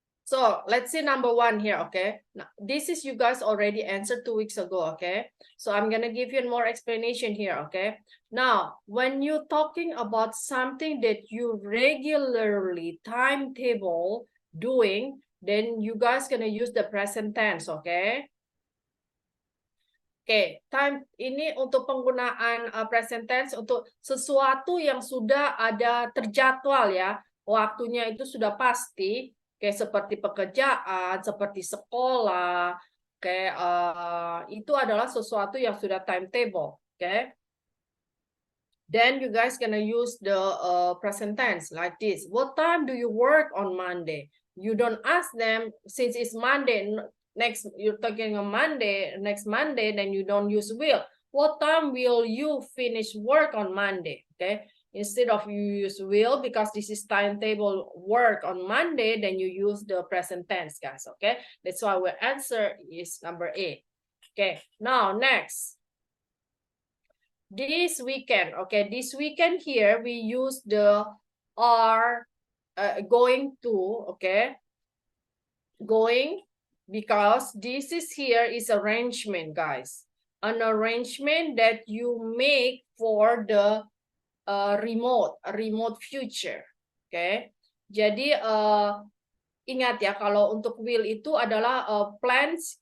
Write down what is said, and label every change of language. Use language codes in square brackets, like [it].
[en] So let's see number 1 here, okay? Now, this is you guys already answered 2 weeks ago, okay? So I'm gonna give you more explanation here, okay? Now, when you're talking about something that you regularly timetable doing, then you guys gonna use the present tense, okay? [id] Oke, time ini untuk penggunaan present tense untuk sesuatu yang sudah ada terjadwal ya, waktunya itu sudah pasti, kayak seperti pekerjaan, seperti sekolah, kayak itu adalah sesuatu yang sudah timetable, oke? [en] Then you guys gonna use the present tense like this. What time do you work on Monday? You don't ask them since it's Monday. Next, you're talking on Monday, next Monday, then you don't use will. What time will you finish work on Monday? Okay, instead of you use will because this is timetable work on Monday, then you use the present tense, guys. Okay, that's why our answer is number A. Okay, now next. This weekend, okay, this weekend here we use the are going to, okay, going. Because this is here is arrangement, guys. An arrangement that you make for the remote future. Oke. Okay? [id] Jadi ingat ya kalau untuk will itu adalah plans.